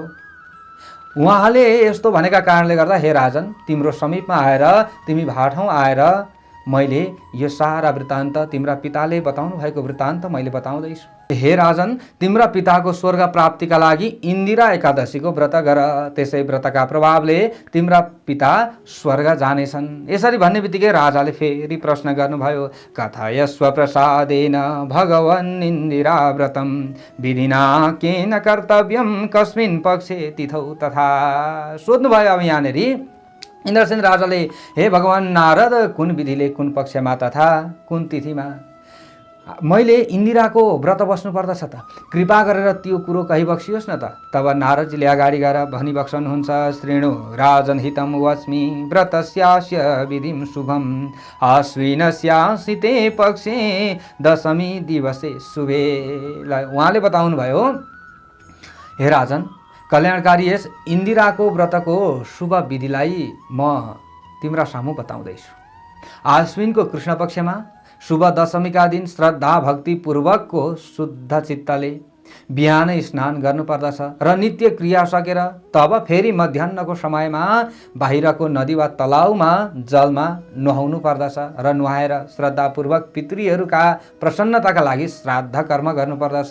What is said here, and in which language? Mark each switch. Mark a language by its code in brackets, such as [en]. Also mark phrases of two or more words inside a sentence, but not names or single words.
[ne] उहाँले यस्तो भनेका कारणले गर्दा हे राजन, तिम्रो समीपमा आएर, तिमी भाठौँ आएर मैले यो सारा वृत्तान्त, तिम्रा पिताले बताउनु भएको वृत्तान्त मैले बताउँदैछु। हे राजन, तिम्रा पिताको स्वर्ग प्राप्तिका लागि इन्दिरा एकादशीको व्रत गर। त्यसै व्रतका प्रभावले तिम्रा पिता स्वर्ग जानेछन्। यसरी भन्ने बित्तिकै राजाले फेरि प्रश्न गर्नुभयो, [sa] कथयस्व प्रसादेन भगवन् इन्दिरा व्रतम विधिना केन कर्तव्यम कस्मिन् पक्षे तिथौ तथा। [ne] सोध्नुभयो अब यहाँनिर इन्द्रसेन राजाले, हे भगवान नारद, कुन विधिले, कुन पक्षमा तथा कुन तिथिमा मैले इन्दिराको व्रत बस्नु पर्दछ त? कृपा गरेर त्यो कुरो कहिबक्सियोस् न त। तब नारदजीले अगाडि गएर भनिबक्सनुहुन्छ, [sa] श्रेणु राजन हितम वच्मि व्रतस्यास्य विधिम शुभम आश्विनस्यासिते पक्षे दशमी दिवसे शुभे। [ne] उहाँले बताउनु भयो, हे राजन, कल्याणकारी यस इन्दिराको व्रतको शुभ विधिलाई म तिम्रा सामु बताउँदैछु। आश्विनको कृष्ण पक्षमा शुभ दशमीका दिन श्रद्धा भक्तिपूर्वकको शुद्ध चित्तले बिहानै स्नान गर्नुपर्दछ र नित्य क्रिया सकेर तब फेरि मध्याह्नको समयमा बाहिरको नदी वा तलाउमा जलमा नुहाउनु पर्दछ र नुहाएर श्रद्धापूर्वक पितृहरूका प्रसन्नताका लागि श्राद्ध कर्म गर्नुपर्दछ।